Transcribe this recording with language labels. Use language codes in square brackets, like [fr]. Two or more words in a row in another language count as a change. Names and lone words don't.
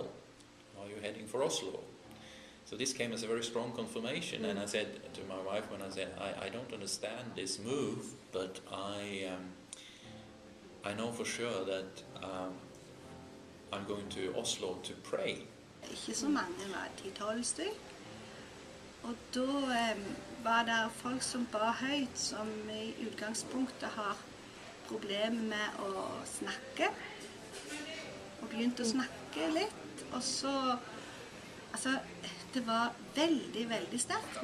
[en] Are you heading for Oslo? So this came as a very strong confirmation, and I said to my wife when I said, I don't understand this move, but I know for sure that I'm going to Oslo to pray. [no] Ikke så mange, var 10-12 stykk. Og da var det folk som ba høyt, som I utgangspunktet har problemer med å snakke. Og begynte å snakke litt, og så, altså, det var veldig, veldig sterkt.